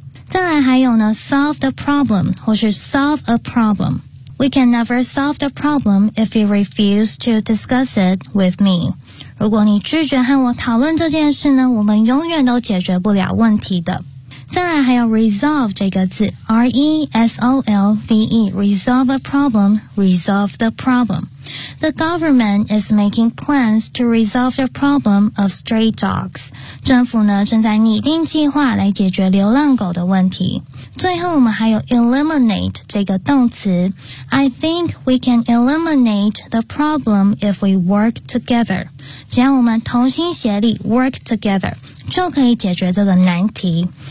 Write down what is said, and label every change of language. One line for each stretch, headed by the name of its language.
Chinese: 再来还有呢
English: solve the problem
Chinese: 或是
English: solve a problemWe can never solve the problem if you refuse to discuss it with me.
Chinese: 如果你拒绝和我讨论这件事呢，我们永远都解决不了问题的。再来还有 resolve 这个字 ,R-E-S-O-L-V-E,
English: resolve a problem, resolve the problem. The government is making plans to resolve the problem of stray dogs.
Chinese: 政府呢正在拟定计划来解决流浪狗的问题。最后我们还有
English: eliminate
Chinese: 这个动词
English: I think we can eliminate the problem if we work together.
Chinese: 只要我们同心协力
English: work together,
Chinese: 就可以解决这个难题。